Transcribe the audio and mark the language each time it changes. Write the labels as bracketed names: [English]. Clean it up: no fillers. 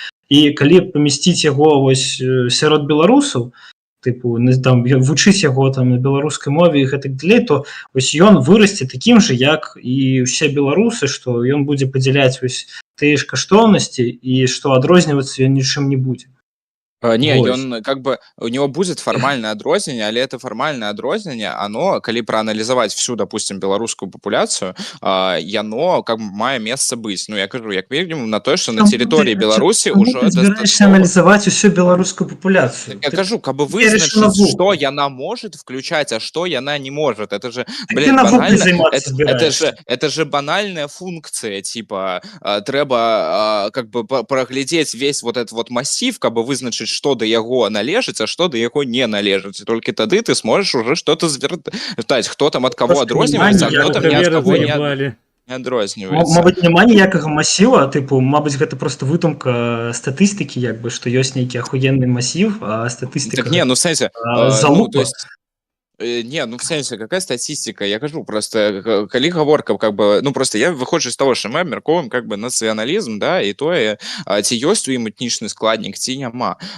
[Belarusian] І калі памясціць яго вось сярод беларусаў, тыпу там вучыць яго там на беларускай мове і гэтак далей, то вось ён вырасце такім жа, як і ўсе беларусы, што ён будзе падзяляць вось тыя ж каштоўнасці і што адрознівацца ён нічым не будзе. [Russian] Не, он как бы у него будет формальное адрозненне, але это формальное адрозненне, оно, калі проанализовать всю, допустим, беларускую популяцию, яно как бы [Belarusian] мае месца быць. Я кажу, як [Russian] минимум на то, что на территории Беларуси уже достаточно анализовать всю беларускую популяцию. Я кажу, как бы вызначить, что яна может включать, а что яна не может. Это же, блин, банально. Это же банальная функция, типа, трэба как бы проглядеть весь вот этот вот массив, как бы вызначить, что [Belarusian] до яго належыць, [Russian] а что [Belarusian] до яго не належыць. [Russian] И только тады ты сможешь уже что-то звертать, кто там от кого адрозніваецца, а кто там не от кого не адрозніваецца. [Belarusian] Мабыць, няма ніякага масіва, мабыць, гэта просто выдумка статыстыкі, што ёсць нейкі ахуенны масіў, а статыстыка... [Russian] Так не, в сенсе... залупа. Не, в сенсе, какая статистика? [Belarusian] Я кажу, просто, калі гаворка, как бы, просто я выходжу з того, що мы абмяркоўваем, как бы, нацыяналізм, да, і тое, ці ёсць у ім этнічны складнік, ці няма.